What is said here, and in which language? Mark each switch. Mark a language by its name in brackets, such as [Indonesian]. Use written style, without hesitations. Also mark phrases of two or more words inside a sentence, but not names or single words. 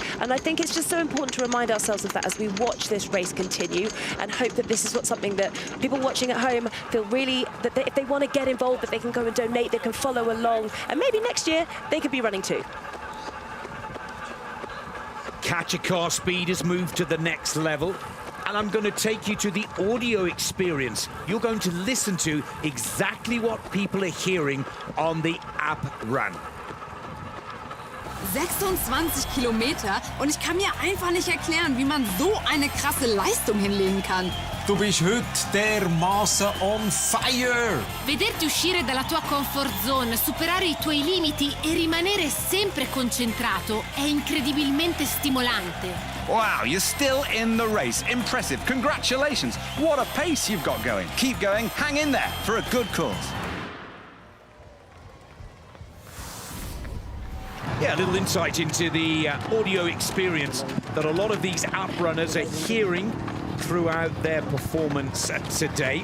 [English] And I think it's just so important to remind ourselves of that as we watch this race continue, and hope that this is something that people watching at home feel really, that if they want to get involved, that they can go and donate, they can follow along, and maybe next year they could be running too. Catch a Car speed has moved to the next level, and I'm going to take you to the audio experience. You're going to listen to exactly what people are hearing on the app run. [German] 26 Kilometer und ich kann mir einfach nicht erklären, wie man so eine krasse Leistung hinlegen kann. Du bist heute dermaßen [English] on fire! [Italian] Vederti uscire dalla tua [English] comfort zone, [Italian] superare i tuoi limiti e rimanere sempre concentrato è incredibilmente stimolante. [English] Wow, you're still in the race. Impressive. Congratulations. What a pace you've got going. Keep going. Hang in there for a good cause. Yeah, a little insight into the audio experience that a lot of these app runners are hearing throughout their performance today.